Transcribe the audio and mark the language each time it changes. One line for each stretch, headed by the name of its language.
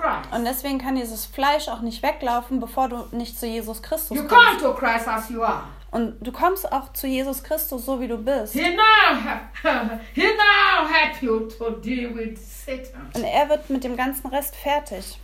German: Und deswegen kann dieses Fleisch auch nicht weglaufen, bevor du nicht zu Jesus Christus kommst.
English: You come to Christ as you are.
German: Und du kommst auch zu Jesus Christus, so wie du bist.
English: He now help you to deal with Satan.
German: Und er wird mit dem ganzen Rest fertig.